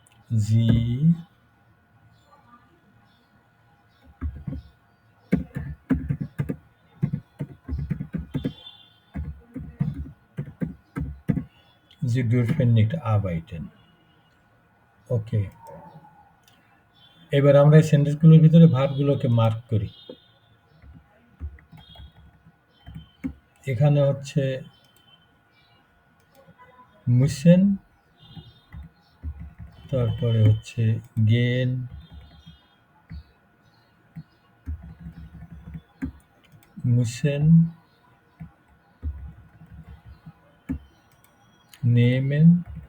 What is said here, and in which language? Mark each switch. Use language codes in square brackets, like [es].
[de] Sie sie dürfen nicht arbeiten. [bn] ওকে। এবার আমরা এই সেন্টেন্সগুলোর ভিতরে ভার্বগুলোকে মার্ক করি। এখানে হচ্ছে müssen, তারপরে হচ্ছে gehen, müssen, nehmen,